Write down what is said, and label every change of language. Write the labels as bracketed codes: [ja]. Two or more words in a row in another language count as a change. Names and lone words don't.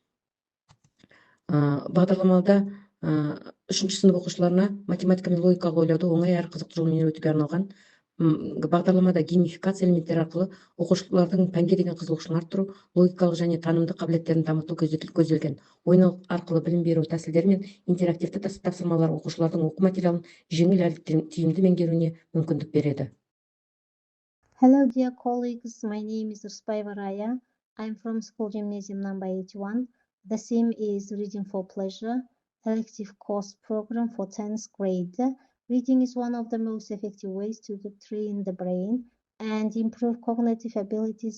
[kk] Бағдарламада 3-ші сынып оқушыларына математика мен логикалық ойлауды оңай әрі қызықты жолмен үйретуге арналған бағдарламада геймификация элементтері арқылы оқушылардың пәнге деген қызығушылығын арттыру, логикалық және танымдық қабілеттерін дамыту көзделген. Ойын арқылы білім беру тәсілдері мен интерактивті тапсырмалар оқушылардың оқу материалын жеңіл әрі тиімді меңгеруіне мүмкіндік береді. [en] Hello dear colleagues, my name is Ruspaeva Raya. I'm from school gymnasium number 81. The theme is Reading for Pleasure, elective course program for 10th grade. Reading is one of the most effective ways to train the brain and improve cognitive abilities.